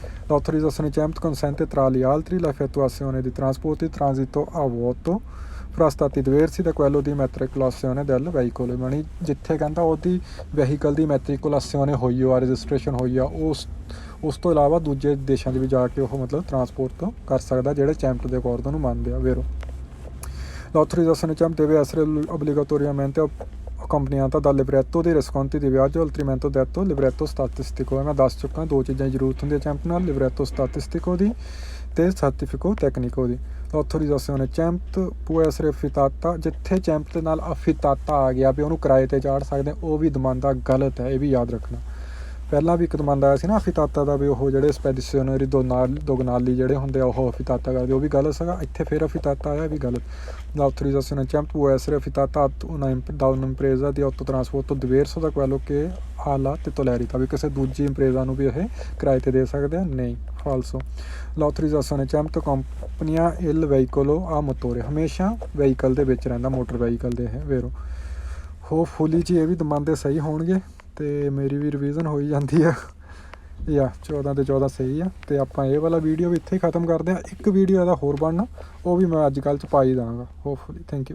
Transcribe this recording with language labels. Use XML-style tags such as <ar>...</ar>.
<it>l'autorizzazione CEMT consente tra gli altri l'effettuazione di trasporti di transito a vuoto fra stati diversi da quello di immatricolazione del veicolo,</it> <pa>ਮਣੀ ਜਿੱਥੇ ਕਹਿੰਦਾ ਉਹਦੀ vehicle ਦੀ ਮੈਟ੍ਰਿਕੁਲਾਸਿਓਨ ਹੋਈ ਆ, registration ਹੋਈ ਆ, ਉਸ ਤੋਂ ਇਲਾਵਾ ਦੂਜੇ ਦੇਸ਼ਾਂ 'ਚ ਵੀ ਜਾ ਕੇ ਉਹ ਮਤਲਬ ਟਰਾਂਸਪੋਰਟ ਕਰ ਸਕਦਾ ਜਿਹੜੇ ਚੈਂਪ ਦੇ ਅਕੋਰਡ ਨੂੰ ਮੰਨਦੇ ਆ vero।</pa> <it>l'autorizzazione CEMT deve essere obbligatoriamente accompagnata dal libretto dei riscontri di viaggio, altrimenti detto libretto statistico।</it> <pa>ਮੈਂ ਦੱਸ ਚੁੱਕਾ ਦੋ ਚੀਜ਼ਾਂ ਦੀ ਜ਼ਰੂਰਤ ਹੁੰਦੀ ਹੈ ਚੈਂਪ ਨਾਲ,</pa> <it>libretto statistico</it> <pa>ਦੀ ਤੇ</pa> <it>certificato tecnico</it> <pa>ਦੀ।</pa> <it>l'autorizzazione CEMT può essere affittata,</it> <pa>ਜਿੱਥੇ ਚੈਂਪ ਦੇ ਨਾਲ affittata ਆ ਗਿਆ ਵੀ ਉਹਨੂੰ ਕਿਰਾਏ 'ਤੇ ਚਾੜ ਸਕਦੇ, ਉਹ ਵੀ ਦਮਾਂਦਾ ਗਲਤ ਹੈ, ਇਹ ਵੀ ਯਾਦ ਰੱਖਣਾ। ਪਹਿਲਾਂ ਵੀ ਇੱਕ ਦਮਾਂਦਾ ਆਇਆ ਸੀ ਨਾ affittata ਦਾ, ਵੀ ਉਹ ਜਿਹੜੇ ਸਪੈਡੀਸ਼ਨਰੀ ਦੋਗਨਾਲੀ ਜਿਹੜੇ ਹੁੰਦੇ ਆ ਉਹ affittata ਕਰਦੇ, ਉਹ ਵੀ ਗਲਤ ਸੀਗਾ। ਇੱਥੇ ਫਿਰ affittata ਆਇਆ, ਵੀ ਗਲਤ।</pa> <it>l'autorizzazione CEMT può essere affittata da un'impresa di autotrasporto diverso da quello che ha la titolarità,</it> <pa>ਵੀ ਕਿਸੇ ਦੂਜੀ ਇੰਪਰੇਜ਼ਾ ਨੂੰ ਵੀ ਇਹ ਕਿਰਾਏ 'ਤੇ ਦੇ ਸਕਦੇ ਆ, ਨਹੀਂ, ਫਾਲਸੋ।</pa> <it>l'autorizzazione CEMT accompagna il veicolo a motore,</it> <pa>ਹਮੇਸ਼ਾ ਵਹੀਕਲ ਦੇ ਵਿੱਚ ਰਹਿੰਦਾ, ਮੋਟਰ ਵਹੀਕਲ ਦੇ ਇਹ vero। ਹੋਪਫੁਲੀ ਜੀ ਇਹ ਵੀ ਦਮਾਂਦੇ ਸਹੀ ਹੋਣਗੇ ਅਤੇ ਮੇਰੀ ਵੀ ਰਿਵੀਜ਼ਨ ਹੋਈ ਜਾਂਦੀ ਆ, ਜਾਂ 14 ਤੇ 14 ਸਹੀ ਆ। ਅਤੇ ਆਪਾਂ ਇਹ ਵਾਲਾ ਵੀਡੀਓ ਵੀ ਇੱਥੇ ਹੀ ਖ਼ਤਮ ਕਰਦੇ ਹਾਂ। ਇੱਕ ਵੀਡੀਓ ਇਹਦਾ ਹੋਰ ਬਣਨਾ, ਉਹ ਵੀ ਮੈਂ ਅੱਜ ਕੱਲ੍ਹ 'ਚ ਪਾ ਹੀ ਦਾਂਗਾ ਹੋਪਫੁਲੀ। Thank you.</pa>